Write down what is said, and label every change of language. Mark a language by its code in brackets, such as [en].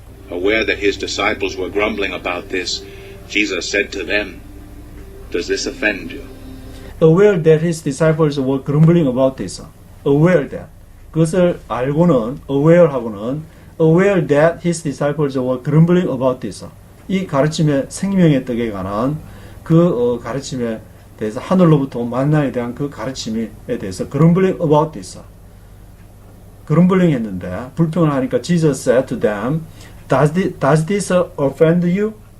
[en] Aware that his disciples were grumbling about this, Jesus said to them, "Does this offend you?" Aware that his disciples were grumbling about this. Aware that. [ko] 그것을 알고는, [en] aware that his disciples were grumbling about this. [ko] 이 가르침의 생명의 떡에 관한 그 가르침에 대해서 하늘로부터 온 만나에 대한 그 가르침에 대해서 [en] grumbling about this. grumbling [ko] 했는데 불평을 하니까 [en] Jesus said to them, Does this offend you?